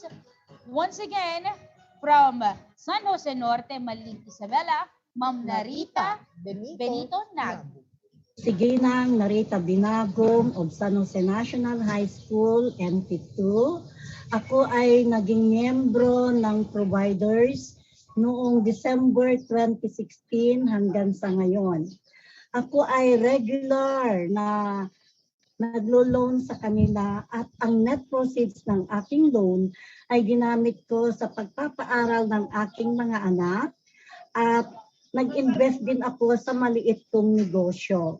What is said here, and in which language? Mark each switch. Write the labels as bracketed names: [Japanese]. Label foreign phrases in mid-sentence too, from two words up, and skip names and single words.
[English] Once again, from San Jose Norte, Malig Isabela, Ma'am Narita Benito Nag. [Filipino] Si Ginang Narita Binagom of San Jose National High School, NP2. Ako ay naging miyembro ng providers noong December 2016 hanggang sa ngayon. Ako ay regular na naglo-loan sa kanila at ang [English] net proceeds [Filipino] ng aking loan ay ginamit ko sa pagpapaaral ng aking mga anak at nag-invest din ako sa maliit kong negosyo.